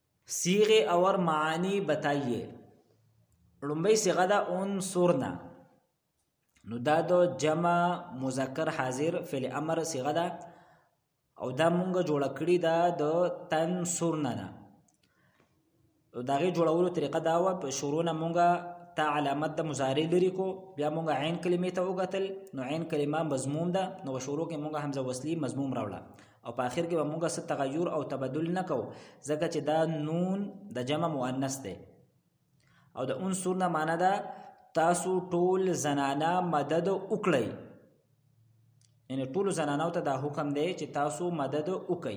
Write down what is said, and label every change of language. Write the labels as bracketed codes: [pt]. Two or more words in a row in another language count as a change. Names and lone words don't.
[ur] صیغے اور معنی بتائیے. [ps] لومبی صیغه دا انصرنا نو دا دوه جمع مذکر حاضر فی الامر صیغه دا او دا مونږ جوړ کړی دا د تنصرنا نه. دا غي جوړولو طریقه دا و په شروع نه مونږه تا علامت د مضارع لري کو بیا مونږه عین کلمې ته وګتل نو عین کلمه مضموم ده نو شروع کې مونږه حمزه وصلی مضموم راوړه او په اخر کې به مونږه ست تغیر او تبدل نه کو ځکه چې دا نون د جمع مؤنث ده او د انصرنا معنا ده تاسو ټول زنانا مدد وکړئ، یعنی ټول زنانو ته دا حکم دی چې تاسو مدد وکړئ.